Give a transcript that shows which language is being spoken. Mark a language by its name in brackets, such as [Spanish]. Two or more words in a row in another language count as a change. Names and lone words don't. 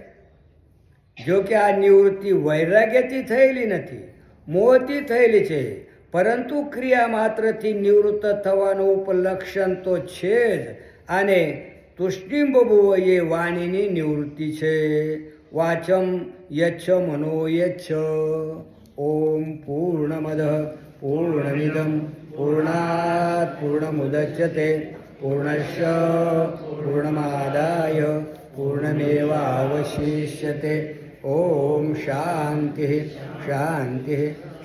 [Gujarati] જો કે આ નિવૃત્તિ વૈરાગ્યથી થયેલી નથી, મોહથી થયેલી છે, પરંતુ ક્રિયા માત્રથી નિવૃત્ત થવાનું ઉપલક્ષણ તો છે જ. અને તુષ્ટિમ બબુઓ એ વાણીની નિવૃત્તિ છે. [Sanskrit] વાચમ यच्छ मनो यच्छ. ओम पूर्णमद पूर्णमिदं पूर्णात् पूर्णमुदच्यते पूर्णस्य पूर्णमादाय पूर्णमेवावशिष्यते. ओम शांति शांति शांति.